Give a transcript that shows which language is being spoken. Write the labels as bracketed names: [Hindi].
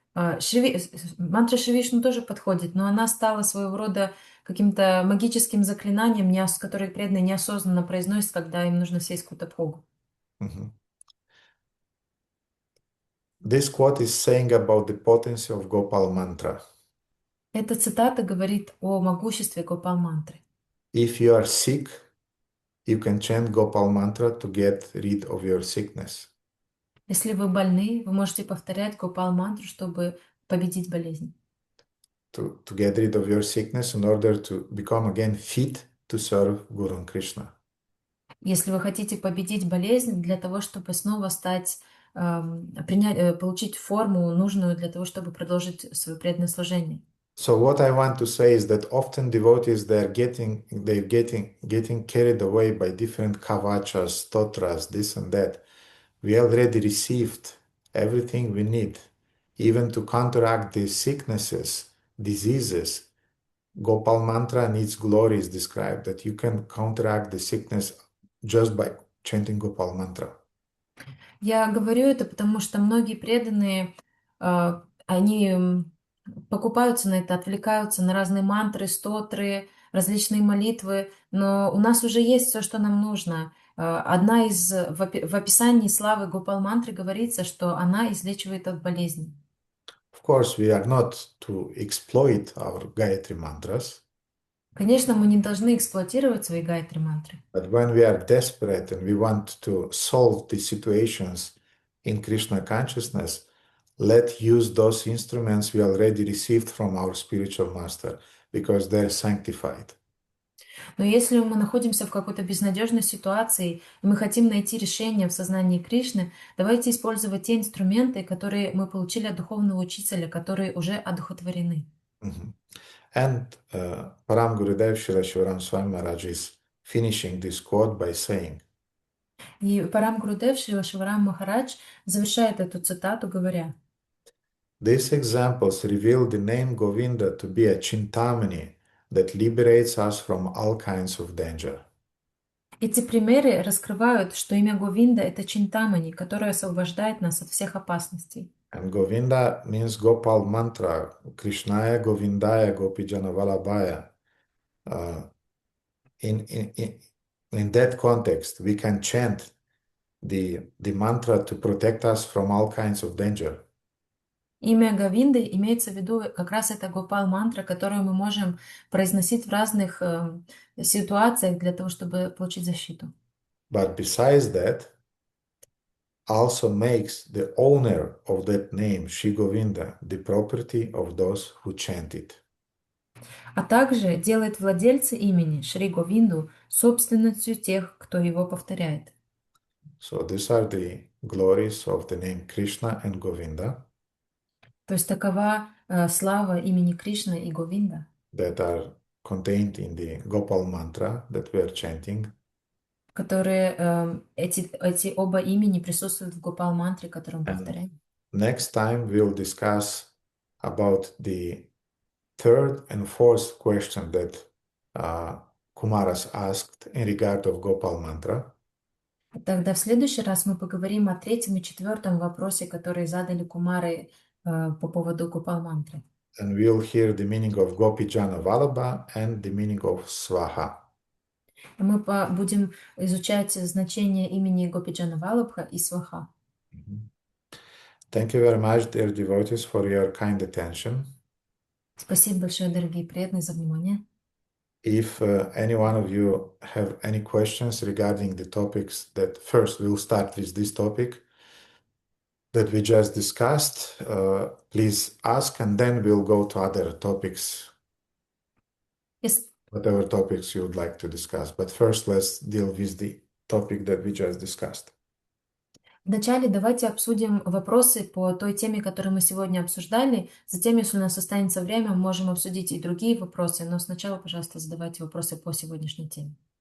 [Russian] Мантра Шри Вишну тоже подходит, но она стала своего рода каким-то магическим заклинанием, которое преданные неосознанно произносят, когда им нужно съесть какую-то бхогу. [English] This quote is saying about the potency of Gopal mantra. [Russian] Эта цитата говорит о могуществе Гопал мантры. [English] If you are sick, you can chant Gopal mantra to get rid of your sickness. [Russian] Если вы больны, вы можете повторять Гопал мантру, чтобы победить болезнь. [English] To get rid of your sickness in order to become again fit to serve Guru and Krishna. [Russian] Если вы хотите победить болезнь для того, чтобы снова получить форму нужную для того, чтобы продолжить свое преданное служение. [English] So what I want to say is that often devotees they're getting carried away by different kavachas, stotras, this and that. We already received everything we need, even to counteract these sicknesses, diseases. Gopal mantra and its glory is described that you can counteract the sickness just by chanting Gopal mantra. [Russian] Я говорю это, потому что многие преданные, они покупаются на это, отвлекаются на разные мантры, стотры, различные молитвы, но у нас уже есть все, что нам нужно. В описании славы Гопал мантры говорится, что она излечивает от болезней. [English] Of course, we are not to exploit our Gayatri mantras. [Russian] Конечно, мы не должны эксплуатировать свои гайатри мантры. [English] But when we are desperate and we want to solve the situations in Krishna consciousness, let's use those instruments we already received from our spiritual master because they're sanctified. [Russian] Но если мы находимся в какой-то безнадежной ситуации, и мы хотим найти решение в сознании Кришны, давайте использовать те инструменты, которые мы получили от духовного учителя, которые уже одухотворены. Mhm. [English] And Param Gurudev Srila Shivaram Swami Maharaj is finishing this quote by saying, [Russian] И Парам Гурудев Шрила Шиварам Махарадж завершает эту цитату, говоря: [English] these examples reveal the name Govinda to be a chintamani that liberates us from all kinds of danger. [Russian] эти примеры раскрывают, что имя Говинда — это Чинтамани, которое освобождает нас от всех опасностей. [English] And Govinda means Gopal mantra, [Sanskrit] Krishnaya Govindaya Gopijana Vallabhaya. [English] In that context, we can chant the mantra to protect us from all kinds of danger. [Russian] Имя Говинды имеется в виду как раз это Гопал-мантра, которую мы можем произносить в разных ситуациях для того, чтобы получить защиту. [English] But besides that, also makes the owner of that name, Shri Govinda, the property of those who chant it. [Russian] А также делает владельца имени Шри Говинду собственностью тех, кто его повторяет. [English] So these are the glories of the name Krishna and Govinda [Russian] То есть такова слава имени Кришна и Говинда, [English] that are contained in the Gopal mantra that we are chanting. [Russian] которые эти оба имени присутствуют в Гопал-мантре, которую мы [English] And [Russian] повторяем. [English] next time we'll discuss about the third and fourth question that Kumaras asked in regard of Gopal mantra. [Russian] Тогда в следующий раз мы поговорим о третьем и четвертом вопросе, которые задали Кумары по поводу Гопал-мантры. [English] And we'll hear the meaning of Gopijana Vallabha and the meaning of Swaha. [Russian] Мы будем изучать значение имени Гопиджана Валабха и Сваха. [English] Thank you very much, dear devotees, for your kind attention. [Russian] Спасибо большое, дорогие преданные, за внимание. [English] If any one of you have any questions regarding the topics that first we'll start with this topic that we just discussed, please ask, and then we'll go to other topics, whatever topics you would like to discuss. But first, let's deal with the topic that we just discussed. [Russian] Вначале давайте обсудим вопросы по той теме, которую мы сегодня обсуждали. Затем, если у нас останется время, мы можем обсудить и другие вопросы, но сначала, пожалуйста, задавайте вопросы по сегодняшней теме.